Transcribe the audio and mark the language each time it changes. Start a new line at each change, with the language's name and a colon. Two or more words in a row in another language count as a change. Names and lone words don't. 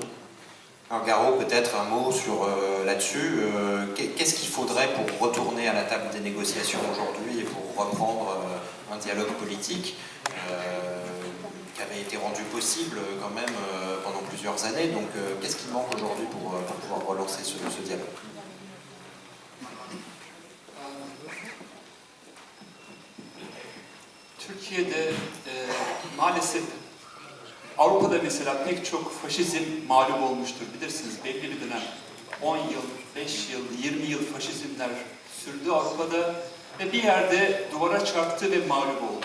French: Alors Garo, peut-être un mot sur là-dessus. Qu'est-ce qu'il faudrait pour retourner à la table des négociations aujourd'hui et pour reprendre un dialogue politique qui avait été rendu possible quand même pendant plusieurs années. Donc qu'est-ce qui manque aujourd'hui pour pouvoir relancer ce dialogue?
Turkish: Türkiye'de maalesef Avrupa'da mesela pek çok faşizm mağlup olmuştur. Bilirsiniz belli bir dönem 10 yıl, 5 yıl, 20 yıl faşizmler sürdü Avrupa'da ve bir yerde duvara çarptı ve mağlup oldu.